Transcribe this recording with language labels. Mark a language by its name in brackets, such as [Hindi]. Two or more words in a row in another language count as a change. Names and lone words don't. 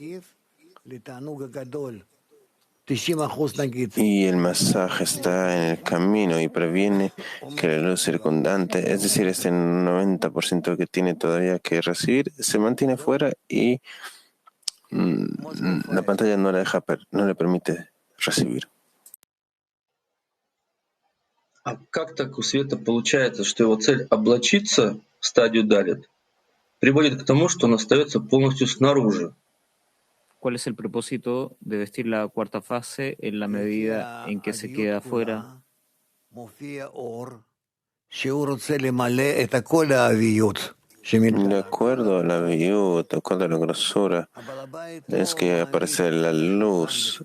[Spanish] Y el masaje está en el camino y previene que la luz circundante, es decir, este 90% que tiene todavía que recibir, se mantiene fuera y la pantalla no le permite recibir. [Russian] А как так у света получается, что его цель облачиться в стадию Далит приводит к тому, что он остается полностью снаружи? [Spanish] ¿Cuál es el propósito de vestir la cuarta fase en la medida en que se queda afuera? De acuerdo a la viud, de acuerdo a la grosura, es que aparece la luz.